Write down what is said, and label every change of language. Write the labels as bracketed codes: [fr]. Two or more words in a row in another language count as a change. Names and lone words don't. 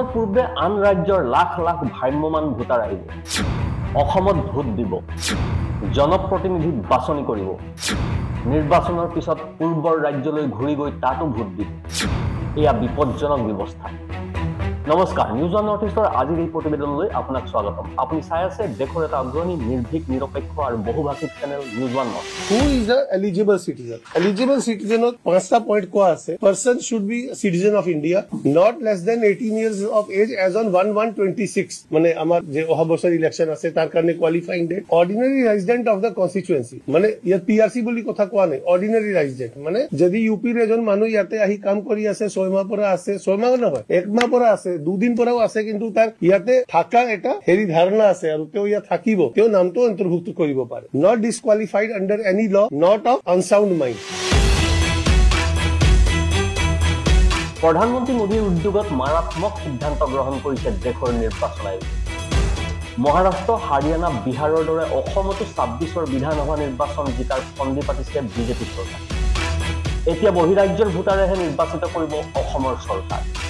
[as] পূৰ্বে আন ৰাজ্যৰ লাখ লাখ ভ্ৰাম্যমান ভোটাৰ আহিব অসমত ভোট দিব জনপ্ৰতিনিধি বাছনি কৰিব নিৰ্বাচনৰ পিছত পূৰ্বৰ ৰাজ্যলৈ ঘূৰি গৈ তাতো ভোট দিব এয়া বিপজ্জনক ব্যৱস্থা নমস্কাৰ নিউজ অন নৰ্থ ইষ্টৰ আজিৰ এই প্ৰতিবেদনলৈ আপোনাক স্বাগতম আপুনি চাই আছে দেশৰ এটা অগ্ৰণী নিৰ্ভীক নিৰপেক্ষ আৰু বহুভাষিক চেনেল নিউজ অন নৰ্থ [en] Who is a eligible citizen? Eligible citizen of 5টা point [as] কোৱা আছে [en] person should be a citizen of India not less than 18 years of age as on 1/1/26 মানে [as] আমাৰ যে অহা বছৰ ইলেকশন আছে তাৰ কাৰণে [en] qualifying date ordinary resident of the constituency [as] মানে ইয়াত PRC বুলি কথা কোৱা নাই [en] ordinary resident [as] মানে যদি ইউপি ৰ এজন মানুহ ইয়াতে আহি কাম কৰি আছে 6 মাহ পৰা আছে 6 মাহ নহয় 1 মাহ পৰা আছে 2 দিন পৰাও আছে কিন্তু তাৰ ইয়াতে থাকা এটা হেৰি ধাৰণা আছে আৰু তেওঁ ইয়াত থাকিব তেওঁ নামটো অন্তৰ্ভুক্ত কৰিব পাৰে [en] not disqualified under any law not of unsound mind [as] প্ৰধানমন্ত্ৰী মোদীৰ উদ্যোগত মাৰাত্মক সিদ্ধান্ত গ্ৰহণ কৰিছে দেশৰ নিৰ্বাচন আয়োগ মহাৰাষ্ট্ৰ হাৰিয়ানা বিহাৰৰ দৰে অসমতো 26ৰ বিধানসভা নিৰ্বাচন জিকাৰ ফন্দি পাতিছে বিজেপি চৰকাৰ এতিয়া বহিৰাজ্যৰ ভোটাৰেহে নিৰ্বাচিত কৰিব অসমৰ চৰকাৰ